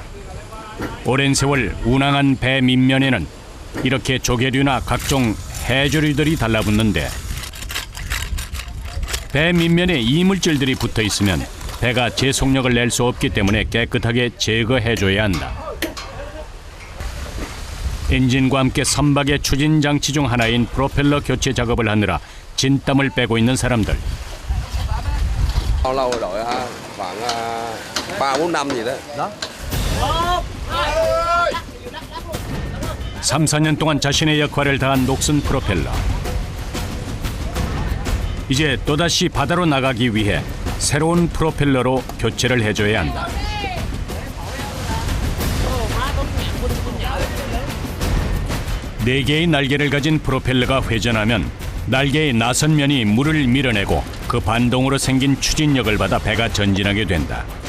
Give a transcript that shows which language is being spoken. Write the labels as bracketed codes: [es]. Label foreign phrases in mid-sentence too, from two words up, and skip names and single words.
[ko] 오랜 세월 운항한 배 밑면에는 이렇게 조개류나 각종 해조류들이 달라붙는데 배 밑면에 이물질들이 붙어 있으면 배가 제속력을 낼 수 없기 때문에 깨끗하게 제거해줘야 한다. 엔진과 함께 선박의 추진 장치 중 하나인 프로펠러 교체 작업을 하느라 진땀을 빼고 있는 사람들. [vi] Bao lâu rồi đội ha? Khoảng 3-4 năm gì đó. [ko] 3, 4년 동안 자신의 역할을 다한 녹슨 프로펠러. 이제 또다시 바다로 나가기 위해 새로운 프로펠러로 교체를 해줘야 한다. 네 개의 날개를 가진 프로펠러가 회전하면 날개의 나선 면이 물을 밀어내고 그 반동으로 생긴 추진력을 받아 배가 전진하게 된다.